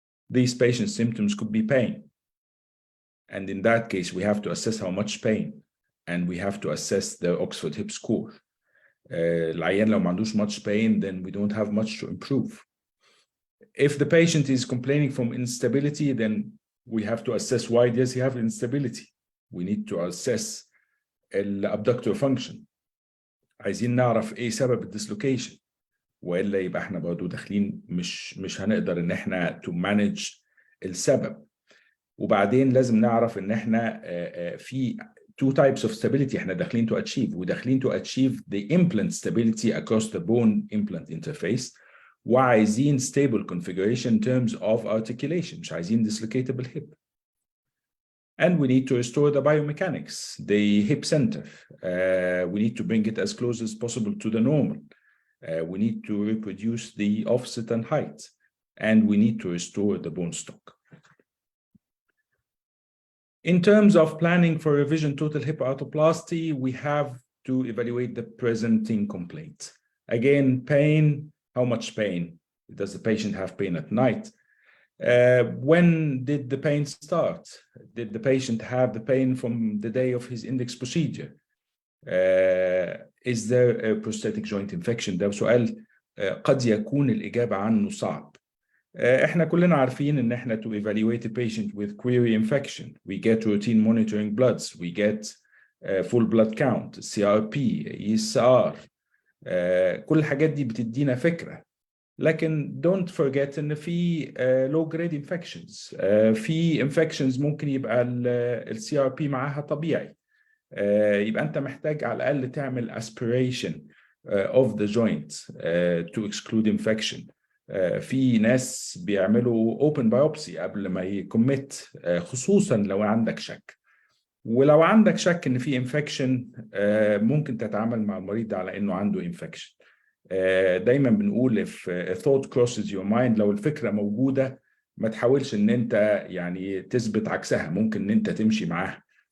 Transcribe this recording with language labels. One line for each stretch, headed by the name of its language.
English: These patient symptoms could be pain, and in that case we have to assess how much pain, and we have to assess the Oxford Hip score.
Arabic: العيان لو ما عندوش
English: much pain, then we don't have much to improve. If the patient is complaining from instability, then we have to assess why does he have instability. We need to assess
Arabic: الابدكتور
English: function.
Arabic: عايزين نعرف ايه سبب الديسلوكيشن، والا يبقى احنا برضه داخلين مش هنقدر ان احنا
English: to manage
Arabic: السبب. وبعدين لازم نعرف ان احنا في
English: two types of stability
Arabic: احنا داخلين
English: to achieve.
Arabic: وداخلين
English: to achieve the implant stability across the bone implant interface، وعايزين stable configuration in terms of articulation،
Arabic: مش عايزين
English: dislocatable hip. And we need to restore the biomechanics, the hip center. We need to bring it as close as possible to the normal. We need to reproduce the offset and height. And we need to restore the bone stock. In terms of planning for revision total hip arthroplasty, we have to evaluate the presenting complaint. Again, pain, how much pain? Does the patient have pain at night? When did the pain start? Did the patient have the pain from the day of his index procedure? Is there a prosthetic joint infection?
Arabic: ده سؤال قد يكون الإجابة عنه صعب. احنا كلنا عارفين ان احنا
English: to evaluate a patient with query infection, we get routine monitoring bloods, we get full blood count, CRP, ESR.
Arabic: كل الحاجات دي بتدينا فكرة. لكن
English: don't forget ان في low grade infections.
Arabic: في infections ممكن يبقى ال CRP معاها طبيعي. يبقى انت محتاج على الاقل تعمل
English: aspiration of the joint to exclude infection.
Arabic: في ناس بيعملوا
English: open biopsy
Arabic: قبل ما يكمت، خصوصا لو عندك شك. ولو عندك شك ان في infection ممكن تتعامل مع المريض على انه عنده infection. دايما بنقول if a thought crosses your mind، لو الفكرة موجودة ما تحاولش ان انت يعني تثبت عكسها، ممكن ان انت تمشي معاها.